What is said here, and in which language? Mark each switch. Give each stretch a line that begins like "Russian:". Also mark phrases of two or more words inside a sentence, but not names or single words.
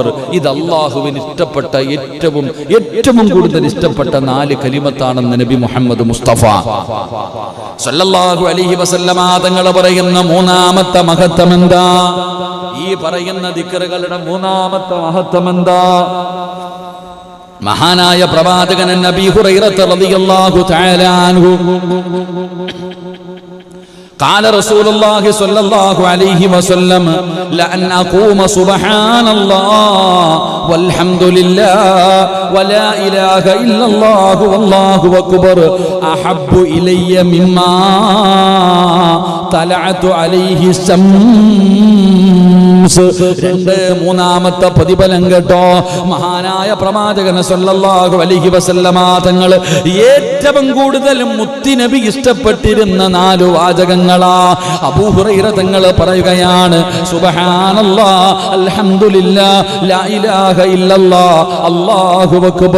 Malayalam: ഇത് അല്ലാഹുവിന് ഇഷ്ടപ്പെട്ട ഏറ്റവും കൂടുതൽ ഇഷ്ടപ്പെട്ട നാല് കലിമത്താണെന്ന് നബി മുഹമ്മദ് മുസ്തഫ
Arabic: صلى الله عليه وسلم
Malayalam: തങ്ങൾ പറയുന്ന മൂന്നാമത്തെ മഹത്വം എന്താ? ഈ ഈ പറയുന്ന ദിക്റുകളുടെ മൂന്നാമത്തെ മഹത്വം എന്താ? മഹാനായ പ്രവാചകൻ നബി ഹുറൈറ
Arabic: رضي الله تعالى عنه قال رسول الله صلى الله عليه وسلم لأن أقوم سبحان الله والحمد لله ولا إله إلا الله والله أكبر أحب إلي مما طلعت عليه الشمس.
Malayalam: മൂന്നാമത്തെ പ്രതിഫലം കേട്ടോ. മഹാനായ പ്രവാചകൻ
Arabic: صلى الله عليه وسلم
Malayalam: തങ്ങൾ ഏറ്റവും കൂടുതൽ മുത്തുനബി ഇഷ്ടപ്പെട്ടിരുന്ന 4 വാചകങ്ങളാ അബൂ ഹുറൈറ തങ്ങൾ പറയുകയാണ്,
Arabic: سبحان الله، الحمد لله، لا إله إلا الله، الله أكبر.